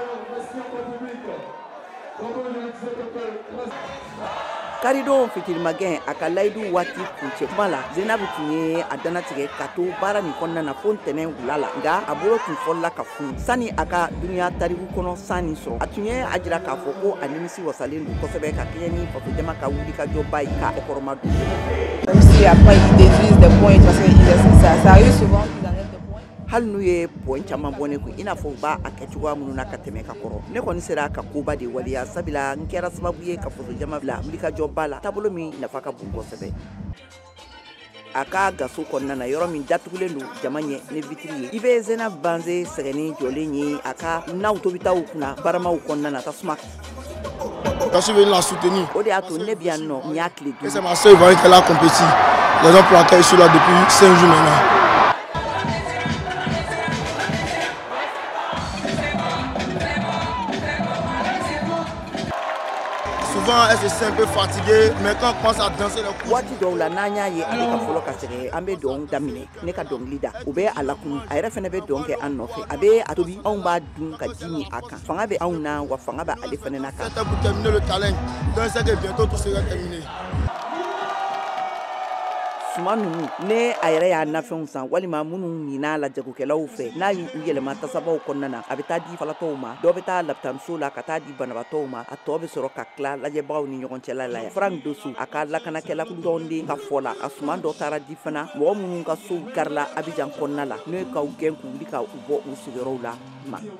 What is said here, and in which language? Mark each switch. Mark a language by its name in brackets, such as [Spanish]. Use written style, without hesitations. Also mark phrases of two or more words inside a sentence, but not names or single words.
[Bambara] Karidon fitirimagɛn a ka layidu waati kuncɛ kuma la Zeneb tun ye a danatigɛ ka to baara nin kɔnɔna na fo ntɛnɛn wula la nka a bolo tun fɔlɔla ka funu sani a ka duniya tariku kɔnɔ san nin sɔrɔ a tun ye a jira k'a fɔ ko a nimisi wasalen don kosɛbɛ ka kɛɲɛ ni fasojama ka wulikajɔba ye k'a kɔkɔrɔma don. [French] Même si après ils déduisent des points parce que ça arrive souvent qu'ils enlèvent des points. [Bambara] Hali n'u ye point caman bɔ ne kun i n'a fɔ u b'a kɛ cogoya minnu na ka tɛmɛ ka kɔrɔ ne kɔni sera ka koba de waleya sabula n kɛra sababu ye ka fasojama bila wulikajɔba la taabolo min nafa ka bon kosɛbɛ. A ka gaso kɔnɔna na yɔrɔ min datugulen don jama ɲɛ ni vitiri ye i bɛ Zeneb Banse sɛgɛnnen jɔlen ye a ka naw tobitaw kunna baramaw kɔnɔna na tasuma [French] Je suis venu la soutenir. [Bambara] o de y'a to ne bi yan nɔ n y'a tile duuru. [French] C'est ma sœur Ivoirienne qui a compétit. Raison pour laquelle je suis là depuis 5 jours maintenant. Souvent, elle se sent un peu fatiguée, mais quand on commence à danser le coup. [Bambara] Waati dɔw la n'an y'a ye ale ka fɔlɔ ka sɛgɛ an bɛ dɔn daminɛ ne ka dɔnkili da o bɛ a lakunu a yɛrɛ fɛnɛ bɛ dɔn kɛ an nɔfɛ a bɛ a tobi anw b'a dun ka ji min a kan fanga bɛ anw na wa fanga bɛ ale fɛnɛ na kan. [French] C'était pour terminer le talent, donc c'est que bientôt tout sera terminé. [Bambara] Suma ninnu ne a yɛrɛ y'a nafɛnw san walima minnu min'a la jagokɛlaw fɛ n'a y'u yɛlɛma tasabaw kɔnɔna na a bɛ taa di falatɔw ma dɔw bɛ taa lapitaniso la ka taa di banabatɔw ma a tɔ bɛ sɔrɔ ka tila lajɛbagaw ni ɲɔgɔn cɛla la Frank Dosu a ka lakanakɛla dɔnden ka fɔ la a suman dɔ taara di fana mɔgɔ minnu ka sow karila Abidjan kɔnɔna la n'o ye k'u gɛn k'u wuli ka u bɔ u sigiyɔrɔw la ma.